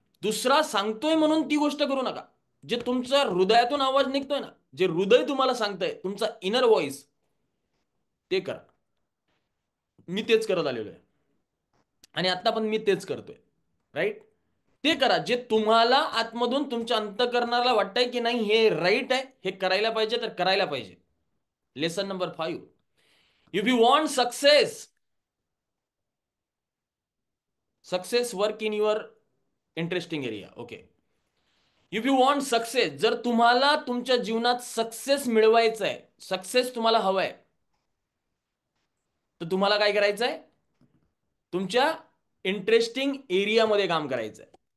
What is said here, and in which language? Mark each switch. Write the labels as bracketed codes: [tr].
[mr] दुसरा सांगतोय म्हणून ती गोष्ट करू नका. जे तुमच्या हृदयातून आवाज निघतोय ना, जे हृदय तुम्हाला सांगतंय, तुमचा इनर व्हॉइस, ते करा. मी तेच करत आलेलो आहे आणि आता पण मी तेच करतोय. राईट. ते करा जे तुम्हाला आतमधून तुमच्या अंतःकरणाला वाटतंय की नाही हे राईट आहे, हे करायला पाहिजे तर करायला पाहिजे. [en] Lesson number 5, if you want success work in your interesting area. [mr] Okay, [en] if you want success, [mr] जर तुम्हाला तुमच्या जीवनात सक्सेस मिळवायचं आहे, सक्सेस तुम्हाला हवंय, तर तुम्हाला काय करायचं आहे, तुमच्या इंटरेस्टिंग एरियामध्ये काम करायचं आहे.